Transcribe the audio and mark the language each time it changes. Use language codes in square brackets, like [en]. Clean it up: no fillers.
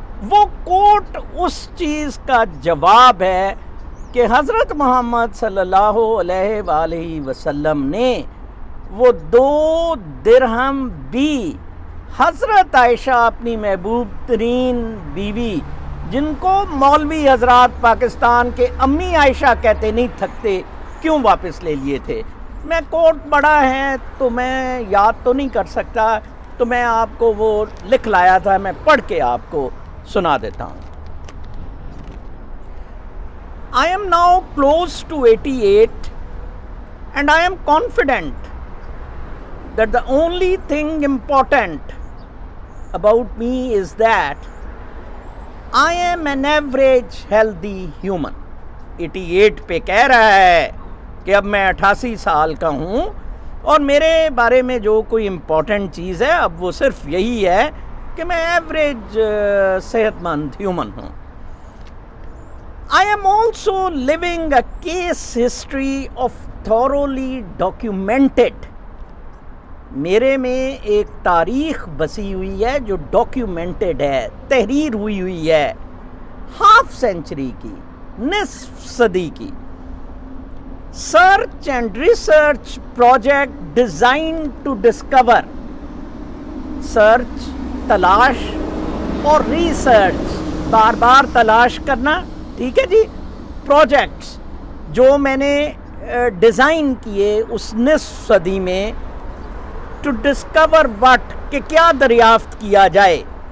[ur] وہ کوٹ اس چیز کا جواب ہے کہ حضرت محمد صلی اللہ علیہ وآلہ وسلم نے وہ 2 درہم بھی حضرت عائشہ، اپنی محبوب ترین بیوی، جن کو مولوی حضرات پاکستان کے امی عائشہ کہتے نہیں تھکتے، کیوں واپس لے لیے تھے. میں کوٹ پڑھا ہے تو میں یاد تو نہیں کر سکتا، تو میں آپ کو وہ لکھ لایا تھا، میں پڑھ کے آپ کو سنا دیتا ہوں. [en] I am now close to 88 and I am confident that the only thing important about me is that I am an average healthy human. [ur] 88 پہ کہہ رہا ہے کہ اب میں 88 سال کا ہوں، اور میرے بارے میں جو کوئی امپورٹنٹ چیز ہے اب وہ صرف یہی ہے کہ میں ایوریج صحت مند ہیومن ہوں. [en] I am also living a case history of thoroughly documented. [ur] میرے میں ایک تاریخ بسی ہوئی ہے جو ڈاکیومنٹڈ ہے, تحریر ہوئی ہے, ہاف سینچری کی, نصف صدی کی. [en] search and research project design to discover, [ur] search تلاش اور ریسرچ بار بار تلاش کرنا, ٹھیک ہے جی, پروجیکٹس جو میں نے ڈیزائن کیے اس نصف صدی میں, [en] to discover what, [ur] کہ کیا دریافت کیا جائے.